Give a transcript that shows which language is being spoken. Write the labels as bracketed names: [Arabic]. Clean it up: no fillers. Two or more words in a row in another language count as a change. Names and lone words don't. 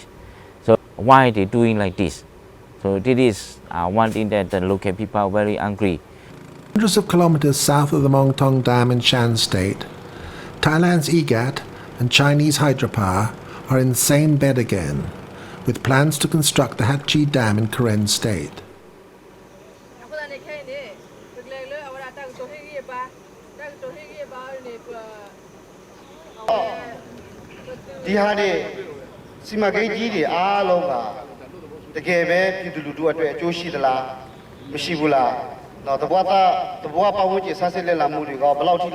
[English] So why they doing like this? So this is one thing that the local people are very angry. Hundreds of kilometers south of the Mong Thong Dam in Shan State, Thailand's EGAT and Chinese hydropower are in the same bed again, with plans to construct the Hatchi Dam in Karen State. [Burmese] ဒီဟာတွေစီမံကိန်းကြီးတွေအားလုံးကတကယ်ပဲပြည်သူလူထုအတွက်အကျိုးရှိသလားမရှိဘူးလားတော့တဘွားပတ်ဝန်းကျင်ဆန်းစစ်လက်လာမှုတွေကဘယ်လောက်ထိ